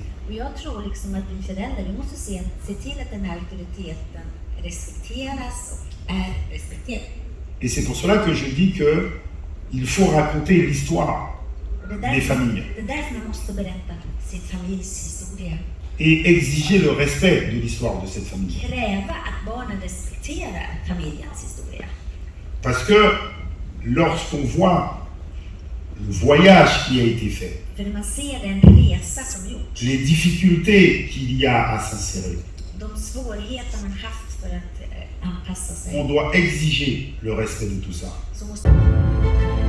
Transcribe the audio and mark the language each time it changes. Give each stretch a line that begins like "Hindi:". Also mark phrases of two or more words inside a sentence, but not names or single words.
Swedish: Och jag tror liksom att vi föräldrar, vi måste se till att den här auktoriteten respekteras och är respekterad.
French: Et c'est pour cela que je dis que il faut raconter l'histoire des familles
Swedish: Det är därför man måste berätta sin familjs historia.
French: et exiger le respect de l'histoire de cette famille.
Swedish: Kräva att barnen respekterar familjens historia.
French: Parce que lorsqu'on voit le voyage qui a été fait,
Swedish: För när man ser den resa som gjorts,
French: les difficultés qu'il y a à s'insérer,
Swedish: de svårigheter man haft för att anpassa sig,
French: on doit exiger le respect de tout ça.
Swedish: så måste